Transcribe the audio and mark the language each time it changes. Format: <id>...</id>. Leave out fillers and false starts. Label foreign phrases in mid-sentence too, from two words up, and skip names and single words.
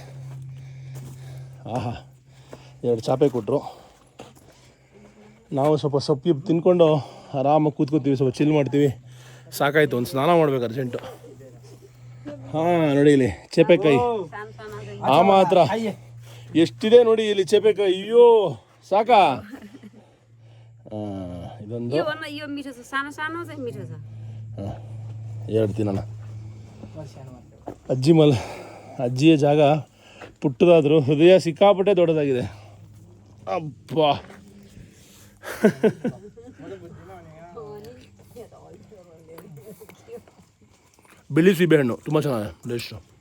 <kn>ಆಹಾ ಎರಡು ಚಾಪೆ ಕೊಟ್ಟರು ನಾವು ಸ್ವಲ್ಪ ಸೊಪ್ಪು ತಿನ್ಕೊಂಡು ಆರಾಮಾಗಿ ಕೂತ್ಕೋತೀವಿ ಸ್ವಲ್ಪ ಚಿಲ್ ಮಾಡ್ತೀವಿ ಸಾಕಾಯ್ತು ಒಂದು ಸ್ನಾನ ಮಾಡ್ಬೇಕು ಅರ್ಜೆಂಟು ಹಾಂ ನೋಡಿ ಇಲ್ಲಿ ಚೇಪೆಕಾಯಿ ಆ ಮಾತ್ರ ಎಷ್ಟಿದೆ ನೋಡಿ ಇಲ್ಲಿ ಚೇಪೆಕಾಯಿ ಅಯ್ಯೋ ಸಾಕಾ ಇದೊಂದು</kn> <ne>यो मिठो छ सानो सानो चाहिँ मिठो छ</ne> <kn>ಎರಡು ತಿನ್ನೋಣ ಅಜ್ಜಿಯ ಜಾಗ ಪುಟ್ಟದಾದರೂ ಹೃದಯ ಸಿಕ್ಕಾಪಟ್ಟೆ ದೊಡ್ಡದಾಗಿದೆ ಅಬ್ಬಾ ಬಿಳಿ ಸೀಬೆಹಣ್ಣು ತುಂಬ ಚೆನ್ನಾಗಿದೆ ಟೇಸ್ಟು</kn>